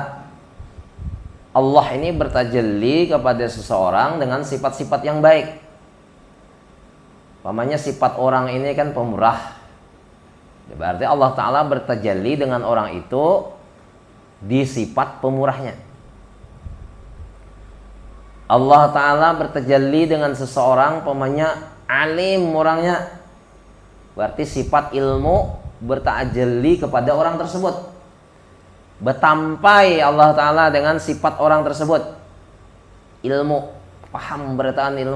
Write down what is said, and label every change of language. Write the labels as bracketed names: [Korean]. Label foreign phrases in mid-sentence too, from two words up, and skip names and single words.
[Indonesian] Allah ini bertajalli kepada seseorang dengan sifat-sifat yang baik. Umpamanya sifat orang ini kan pemurah. Berarti Allah Ta'ala bertajalli dengan orang itu di sifat pemurahnya. Allah Ta'ala bertajalli dengan seseorang, umpamanya alim orangnya. Berarti sifat ilmu bertajalli kepada orang tersebut. Betampai Allah Ta'ala dengan sifat orang tersebut. Ilmu, paham beritaan ilmu.